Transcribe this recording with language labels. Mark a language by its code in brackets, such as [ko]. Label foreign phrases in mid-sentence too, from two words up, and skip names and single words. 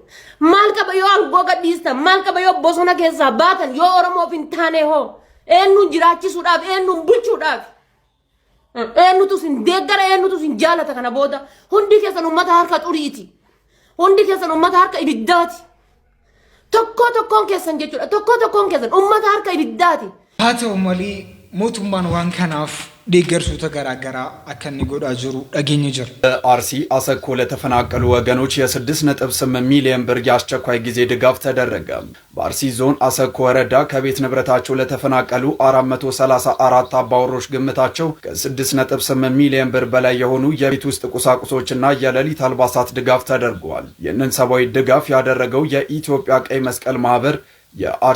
[om] Maal qaba yoo angoo gadhiistan, maal qaba yoo bosona keessaa baatan, yoo Oromoof hin taane hoo eenyuun jiraachisuudhaaf, eenyuun bulchuudhaaf, eenyutu sin deeggara, eenyutu sin jaalata kana booda hundi keessan uummata harka xuriiti. Hundi keessan uummata harka ibiddaati. Tokkoon keessan jechuudha. Tokkoon keessan uummata harka ibiddaati. Haa ta'u malee mootummaan waan kanaaf deeggarsoota garaagaraa akka inni godhaa jiru dhageenya jira. [am] አርሲ አሰኮ ለተፈናቀሉ ወገኖች የ6.8 ሚሊዮን ብር የአስቸኳይ ጊዜ ድጋፍ ተደረገ። በአርሲ ዞን አሰኮ ወረዳ ከቤት ንብረታቸው ለተፈናቀሉ 434 አባወሮች ግምታቸው ከ6.8 ሚሊዮን ብር በላይ የሆኑ የቤት ውስጥ ቁሳቁሶችና የሌሊት አልባሳት ድጋፍ ተደርጓል። ይህንን ሰብአዊ ድጋፍ ያደረገው የኢትዮጵያ ቀይ መስቀል ማህበር የአርሲ